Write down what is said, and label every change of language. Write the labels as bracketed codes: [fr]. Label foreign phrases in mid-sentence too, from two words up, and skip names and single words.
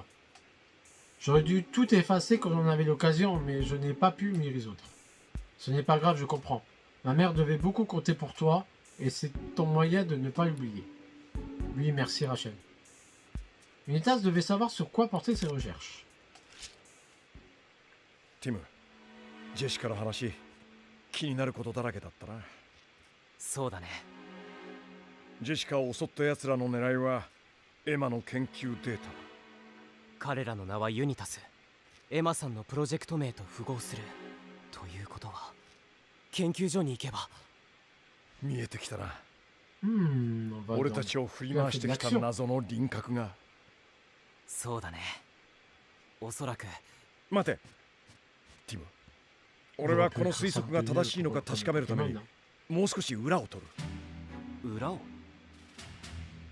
[fr] J'aurais dû tout effacer quand j'en avais l'occasion, mais je n'ai pas pu m'y résoudre. Ce n'est pas grave, je comprends. Ma mère devait beaucoup compter pour toi, et c'est ton moyen de ne pas l'oublier. Oui, merci Rachel. Unitas devait savoir sur quoi porter ses recherches. [ja] ティム、ジェシカの話気になることだらけだったな。そうだねジェシカを襲った奴らの狙いはエマの研究データ。彼らの名はユニタスエマさんのプロジェクト名と符合するということは研究所に行けば見えてきたな。 [fr] on va [ja] 俺 [fr] dans- [ja] たちを振り回してきた謎の輪郭が。そうだねおそらく待て、ティム。俺はこの推測が正しいのか確かめるためにもう少し裏を取る。裏を